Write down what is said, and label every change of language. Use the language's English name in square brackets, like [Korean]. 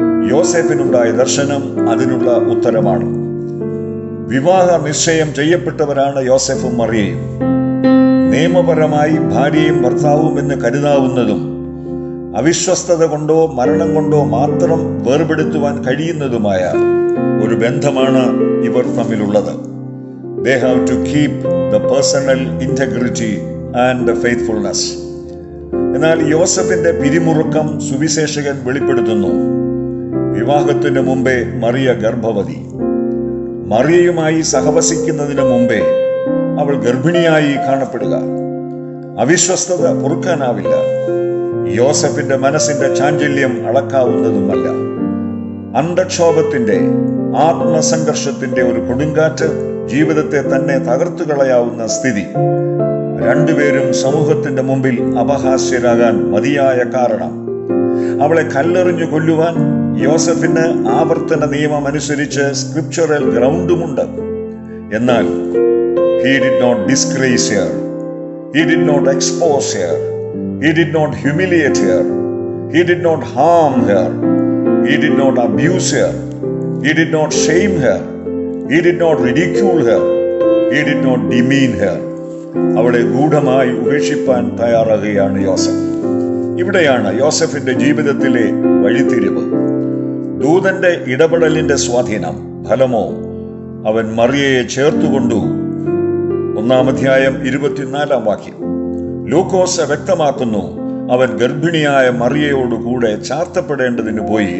[Malayalam] യോസേഫിനുണ്ടായ ദർശനം അതിനുള്ള ഉത്തരമാണ്. വിവാഹ നിശ്ചയം ചെയ്യപ്പെട്ടവരാണ് യോസേഫും മറിയയും. നിയമപരമായി ഭാര്യയും ഭർത്താവും എന്ന് കരുതാവുന്നതും അവിശ്വസ്തത കൊണ്ടോ മരണം കൊണ്ടോ മാത്രം വേർപെടുത്തുവാൻ കഴിയുന്നതുമായ ഒരു ബന്ധമാണ് ഇവർ തമ്മിലുള്ളത്. [English] They have to keep the personal integrity and the faithfulness. [Malayalam] എന്നാൽ യോസഫിന്റെ പിരിമുറുക്കം സുവിശേഷകൻ വെളിപ്പെടുത്തുന്നു. വിവാഹത്തിന് മുമ്പേ മറിയ ഗർഭവതി. മറിയയുമായി സഹവസിക്കുന്നതിന് മുമ്പേ അവൾ ഗർഭിണിയായി കാണപ്പെടുക അവിശ്വസ്തത പൊറുക്കാനാവില്ല. യോസഫിന്റെ മനസ്സിന്റെ ചാഞ്ചല്യം അളക്കാവുന്നതുമല്ല. അന്തക്ഷോഭത്തിന്റെ, ആത്മസംഘർഷത്തിന്റെ ഒരു കൊടുങ്കാറ്റ് ജീവിതത്തെ തന്നെ തകർത്തു കളയാവുന്ന സ്ഥിതി. രണ്ടുപേരും സമൂഹത്തിന്റെ മുമ്പിൽ അപഹാസ്യരാകാൻ മതിയായ കാരണം. അവളെ കല്ലെറിഞ്ഞു കൊല്ലുവാൻ യോസഫിന് ആവർത്തന നിയമം അനുസരിച്ച് സ്ക്രിപ്ചറൽ ഗ്രൗണ്ടുമുണ്ട്. എന്നാൽ [English] he did not disgrace her, he did not expose her, he did not humiliate her, he did not harm her, he did not abuse her, he did not shame her, he did not ridicule her, he did not demean her. [Malayalam] അവളെ ഗൂഢമായി ഉപേക്ഷിപ്പാൻ തയ്യാറാകുകയാണ് യോസഫ്. ഇവിടെയാണ് യോസഫിന്റെ ജീവിതത്തിലെ വഴിത്തിരിവ്. ദൂതന്റെ ഇടപെടലിന്റെ സ്വാധീനം, ഫലമോ അവൻ മറിയയെ ചേർത്തുകൊണ്ടു. 1-ാം അധ്യായം 24-ാം വാക്യം. ലൂക്കോസ് വ്യക്തമാക്കുന്നു, അവൻ ഗർഭിണിയായ മറിയയോടുകൂടെ ചാർത്തപ്പെടേണ്ടതിന് പോയി.